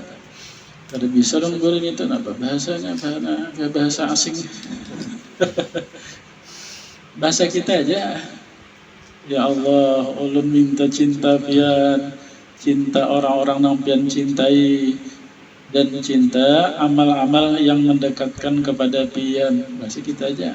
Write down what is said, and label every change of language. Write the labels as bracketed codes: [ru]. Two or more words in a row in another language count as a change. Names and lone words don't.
[bjn] Kada bisa dong gurin itu apa bahasanya, bahasa asing. [id] Bahasa kita aja. [ar] يا الله, [bjn] ulun minta cinta pian, cinta orang-orang yang pian cintai, dan cinta amal-amal yang mendekatkan kepada pian. Bahasa kita aja.